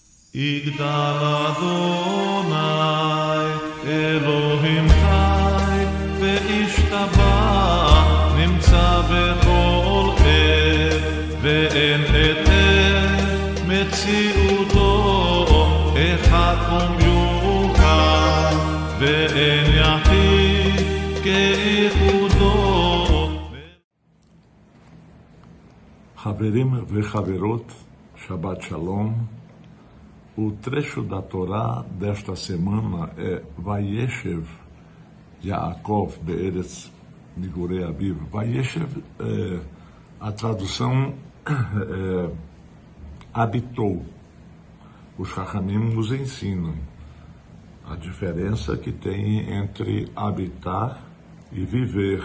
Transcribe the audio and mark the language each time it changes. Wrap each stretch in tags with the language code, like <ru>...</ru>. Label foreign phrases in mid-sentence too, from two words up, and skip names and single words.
<he>יגדל אדוני אלוהים חי וישתבח נמצא בכל עת ואין היתר מציאותו אחד ומיוחד ואין יחיד כאיחודו.</he> <pt>חברים וחברות,</pt> <he>שבת שלום.</he> <pt>O trecho da Torá desta semana é</pt> <he>וישב יעקב בארץ מגורי אביו.</he> <pt>Vayeshev, a tradução habitou. Os Chachamim nos ensinam a diferença que tem entre habitar e viver.</pt>